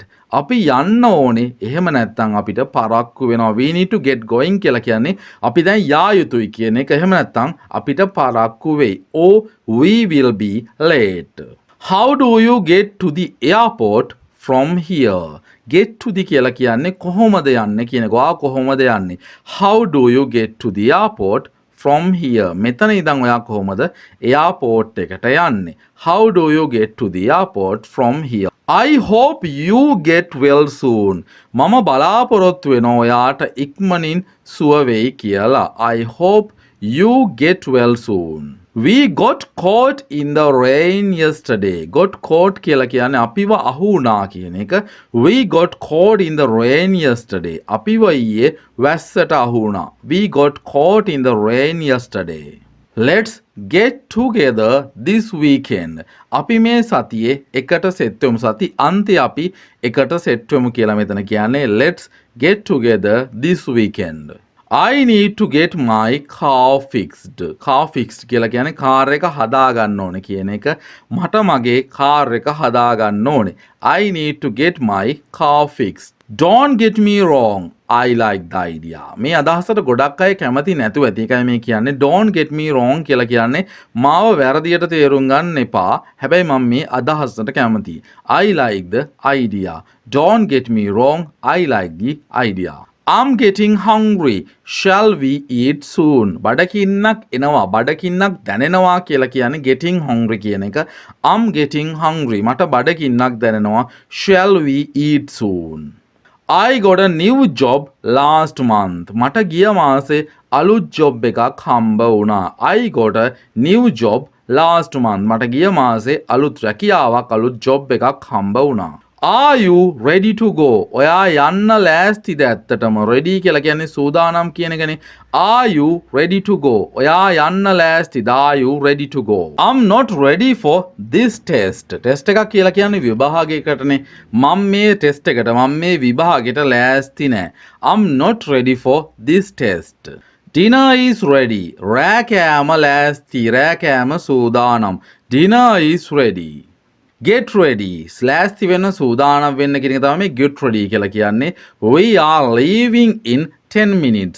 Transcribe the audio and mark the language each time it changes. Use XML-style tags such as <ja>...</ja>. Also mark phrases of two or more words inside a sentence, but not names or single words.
<si>අපි යන්න ඕනේ. එහෙම නැත්නම් අපිට පරක්කු වෙනවා.</si> <en>We need to get going</en> <si>කියලා කියන්නේ අපි දැන් යා යුතුයි කියන එක. එහෙම නැත්නම් අපිට පරක්කු වෙයි.</si> <en>Or we will be late. How do you get to the airport from here? Get to the</en> <si>කියලා කියන්නේ කොහොමද යන්නේ කියන එක. ඔයා කොහොමද යන්නේ?</si> <en>How do you get to the airport from here?</en> <si>මෙතන ඉඳන් ඔයා කොහොමද එයාපෝට් එකට යන්නේ?</si> <en>How do you get to the airport from here? I hope you get well soon.</en> <si>මම බලාපොරොත්තු වෙනවා ඔයාට ඉක්මනින් සුව වෙයි කියලා.</si> <en>I hope you get well soon. We got caught in the rain yesterday. Got caught</en> <si>කියලා කියන්නේ අපිව අහු වුණා කියන එක.</si> <en>We got caught in the rain yesterday.</en> <si>අපිව ඊයේ වැස්සට අහු වුණා.</si> <en>We got caught in the rain yesterday. Let's get together this weekend.</en> <si>අපි මේ සතියේ එකට සෙට් වෙමු. සති අන්තයේ අපි එකට සෙට් වෙමු කියලා මෙතන කියන්නේ.</si> <en>Let's get together this weekend. I need to get my car fixed. car fixed</en> <si>කියලා කියන්නේ කාර් එක හදා ගන්න ඕනේ කියන එක. මට මගේ කාර් එක හදා ගන්න ඕනේ.</si> <en>I need to get my car fixed. Don't get me wrong. I like the idea.</en> <si>මේ අදහසට ගොඩක් අය කැමති නැතුව ඇති. ඒකයි මේ කියන්නේ</si> <en>don't get me wrong</en> <si>කියලා කියන්නේ මාව වැරදියට තේරුම් ගන්න එපා. හැබැයි මම මේ අදහසට කැමතියි.</si> <en>I like the idea. Don't get me wrong. I like the idea. I'm getting hungry. Shall we eat soon?</en> <si>බඩකින්නක් එනවා. බඩකින්නක් දැනෙනවා කියලා කියන්නේ</si> <en>getting hungry</en> <si>කියන එක.</si> <en>I'm getting hungry.</en> <si>මට බඩකින්නක් දැනෙනවා.</si> <en>Shall we eat soon? I got a new job last month.</en> <si>මට ගිය මාසේ අලුත් job එකක් හම්බ වුණා.</si> <en>I got a new job last month.</en> <si>මට ගිය මාසේ අලුත් රැකියාවක් අලුත් job එකක් හම්බ වුණා.</si> <en>Are you ready to go?</en> <si>ඔයා යන්න ලෑස්තිද ඇත්තටම? ready කියලා කියන්නේ සූදානම් කියන එකනේ.</si> <en>Are you ready to go?</en> <si>ඔයා යන්න ලෑස්තිද?</si> <en>Are you ready to go? I'm not ready for this test.</en> <si>test එකක් කියලා කියන්නේ විභාගයකටනේ. මම මේ test එකට මම මේ විභාගෙට ලෑස්ති නෑ.</si> <en>I'm not ready for this test. Dinner is ready.</en> <si>රෑ කෑම ලෑස්ති. රෑ කෑම සූදානම්.</si> <en>Dinner is ready. Get ready.</en> <si>ලෑස්ති වෙන සූදානම් වෙන්න කියන එක තමයි</si> <en>get ready</en> <si>කියලා කියන්නේ.</si> <en>We are leaving in 10 minutes.</en>